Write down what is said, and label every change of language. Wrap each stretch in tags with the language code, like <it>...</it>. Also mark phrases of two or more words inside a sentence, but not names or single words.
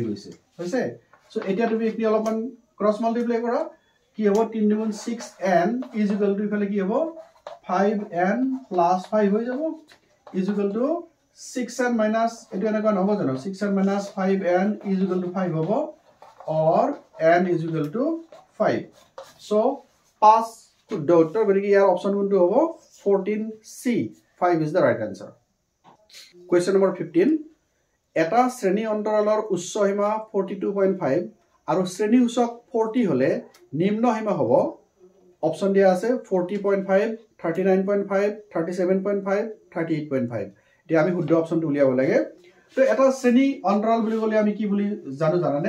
<as>কৈছে হৈছে সো এতিয়া তুমি কি অলপমান</as> <en>cross multiply</en> <as>কৰা কি হ'ব 3 * 6n = ইফালে কি হ'ব 5n + 5 হৈ যাব = 6n - এটো এনেকা নহব জানো 6n - 5n = 5 হ'ব or n = 5 so 5 শুদ্ধ উত্তৰ গতিকে ইয়াৰ অপচন কোনটো হ'ব 14c 5</as> <en>is the right answer question number 15</en> <as>এটা শ্ৰেণী অন্তৰালৰ উচ্চ সীমা 42.5 আৰু শ্ৰেণী সূচক 40 হলে নিম্ন সীমা হ'ব অপচন দিয়া আছে 40.5 39.5 37.5 38.5 এতিয়া আমি শুদ্ধ অপচনটো উলিয়াব লাগে তো এটা শ্ৰেণী অন্তৰাল বুলি ক'লে আমি কি বুলি জানানে</as>